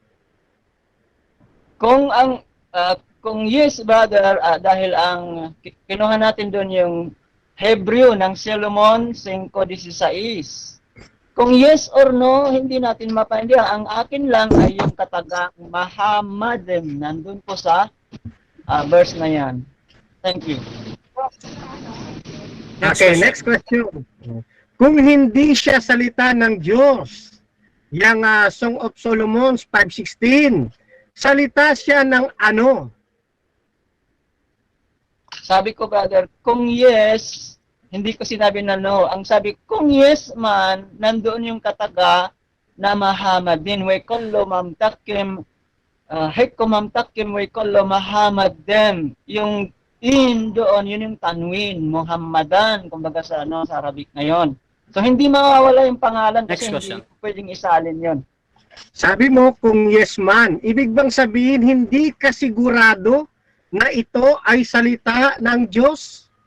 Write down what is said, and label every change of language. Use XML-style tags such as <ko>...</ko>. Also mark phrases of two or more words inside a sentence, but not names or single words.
<tl>Kung</tl> <en>yes, brother,</en> <tl>dahil ang kinuha natin doon yung Hebreo ng Solomon 5:16. Kung</tl> <en>yes or no,</en> <tl>hindi natin mapaintindihan. Ang akin lang ay yung katagang Muhammadan. Nandun po sa verse na yan.</tl> <en>Thank you. Okay, next question.</en> <tl>Kung hindi siya salita ng Diyos, yung Song of Solomon 5:16, salita siya ng ano? Sabi ko, brother, kung yes, hindi ko sinabi na no. Ang sabi, kung yes man, nandoon yung kataga na Muhammad din. We kullu mamtakim, hekko mamtakim, we kullu Muhammad din. Yung in doon, yun yung tanwin, Muhammadan, kumbaga sa, sa Arabic ngayon. So, hindi mawawala yung pangalan kasi</tl> <en>Next question.</en> <tl>hindi pwedeng isalin yun. Sabi mo kung yes man, ibig bang sabihin hindi ka sigurado na ito ay salita ng Diyos?</tl>